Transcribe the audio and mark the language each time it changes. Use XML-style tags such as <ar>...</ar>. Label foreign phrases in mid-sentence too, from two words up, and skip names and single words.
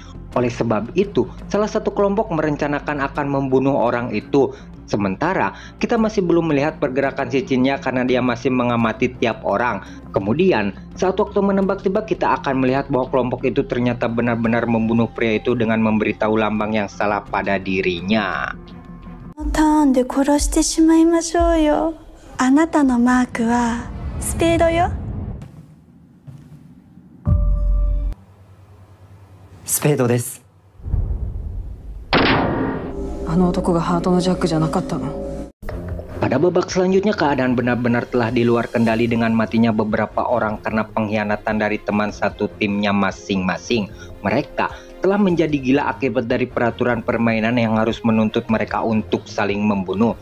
<id>Oleh sebab itu, salah satu kelompok merencanakan akan membunuh orang itu. Sementara, kita masih belum melihat pergerakan si Cinya karena dia masih mengamati tiap orang. Kemudian, saat waktu menebak tiba kita akan melihat bahwa kelompok itu ternyata benar-benar membunuh pria itu dengan memberitahu lambang yang salah pada dirinya.</id> <ja>ターンで殺してしまいましょうよ。あなたのマークはスペードよ。スペードです。あの男がハートのジャックじゃなかったの。</ja> <id>Pada babak selanjutnya keadaan benar-benar telah di luar kendali dengan matinya beberapa orang karena pengkhianatan dari teman satu timnya masing-masing. Mereka telah menjadi gila akibat dari peraturan permainan yang harus menuntut mereka untuk saling membunuh.</id>